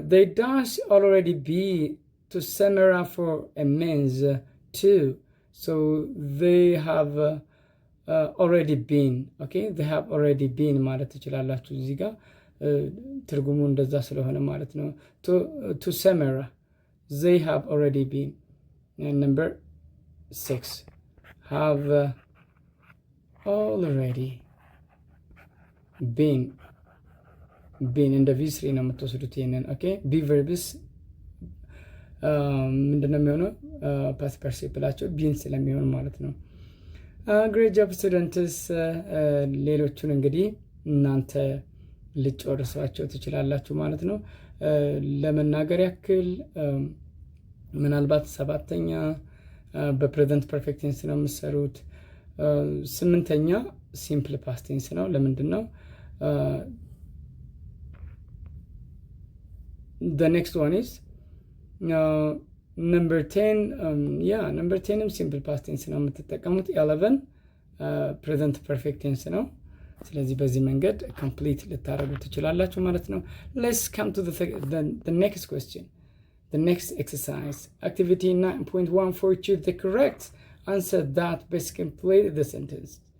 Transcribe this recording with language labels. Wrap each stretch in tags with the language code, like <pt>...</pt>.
<en>They dash already be to Samara for a men's too. So they have already been. Okay, they have already been</en> <am>ማለት ትችላላችሁ። እዚህ ጋር ትርጉሙ እንደዛ ስለሆነ ማለት ነው።</am> <en>to Samara they have already been. And number 6 have already been</en> <am>እንደ V3 ነው የምትወስዱት ይሄንን። ኦኬ ቢ ቨርብስ ምንድነው የሚሆነው? ፓስት ፓርቲሲፕላቸው ቢን ስለሚሆን ማለት ነው። ግሬት ጆብ ስቱደንትስ። ሌሎቹን እንግዲህ እናንተ ልጨርሷቸው ትችላላችሁ ማለት ነው። ለመናገር ያክል ምናልባት 7ኛ በፕሬዘንት ፐርፌክት ቴንስ ነው የምትሰሩት። 8ኛ ሲምፕል ፓስት ቴንስ ነው። ለምንድን ነው?</am> <en>the next one is number 10 number 10ም</en> <am>ሲምፕል ፓስት ቴንስ ነው የምትጠቀሙት። 11 ፕሬዘንት ፐርፌክት ቴንስ ነው። ስለዚህ በዚህ መንገድ ኮምፕሊት ልታደርጉ ትችላላችሁ ማለት ነው።</am> <en>let's come to the next question, the next exercise, activity 9.1 for choose the correct answer that best complete the sentence.</en>